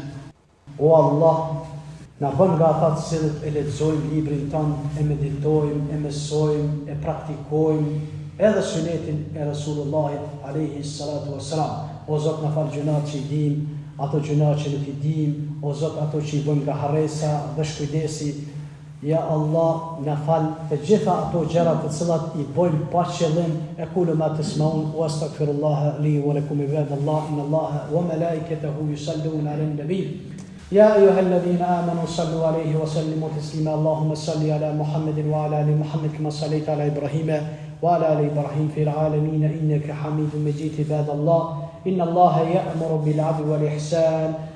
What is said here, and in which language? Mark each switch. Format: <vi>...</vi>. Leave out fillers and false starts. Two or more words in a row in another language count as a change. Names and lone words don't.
<sq>O Allah, na bën nga ata të cilët e lexojmë librin tonë, e meditojmë, e mësojmë, e praktikojmë edhe sunetin e Rasulullahit</sq> <ar>عليه صلاة والسلام.</ar> <sq>O Zot, na fal gjunat që i dim, ato gjunat që nuk i dim, o Zot, ato që i bëjmë nga harresa dhe shkujdesi. Ja Allah, na fal të gjitha ato gjëra të cilat i bëjmë pa qëllim.</sq> <ar>أقول ما تسمعون وأستغفر الله لي ولكم عباد الله إن الله وملائكته يصلون على النبي. يا أيها الذين آمنوا صلوا عليه وسلموا تسليما اللهم صل على محمد وعلى آل محمد كما صليت على إبراهيم وعلى آل إبراهيم في العالمين إنك حميد مجيد عباد الله إن الله يأمر بالعدل والإحسان</ar>